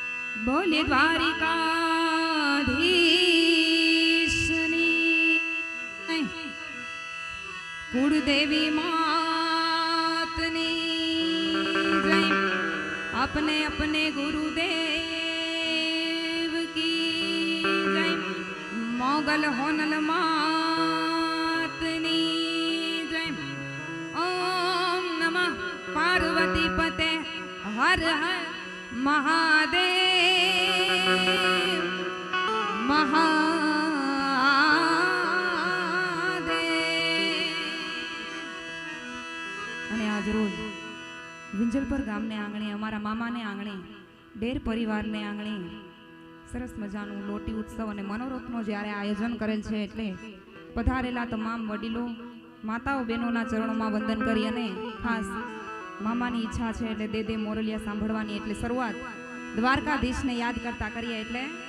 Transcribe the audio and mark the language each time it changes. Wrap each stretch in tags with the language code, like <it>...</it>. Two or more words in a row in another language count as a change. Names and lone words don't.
<gu>બોલે દ્વારિકાધીશની કુળદેવી માતની જય।</gu> <hi>अपने अपने गुरुदेव की जय।</hi> <gu>મોગલ હોનલ માતની જય।</gu> <sa>ओम नमः पार्वती पते हर हर महादेव महादेव।</sa> <gu>અને આજ રોજ વિંજલપર ગામને આંગણે અમારા મામાને આંગણે ડેર પરિવારને આંગણે સરસ મજાનું લોટી ઉત્સવ અને મનોરથનો જ્યારે આયોજન કરેલ છે એટલે પધારેલા તમામ વડીલો માતાઓ બહેનોના ચરણોમાં વંદન કરી અને ખાસ મામાની ઈચ્છા છે એટલે દે મોરલિયા સાંભળવાની એટલે શરૂઆત દ્વારકાધીશને યાદ કરતા કરીએ એટલે</gu>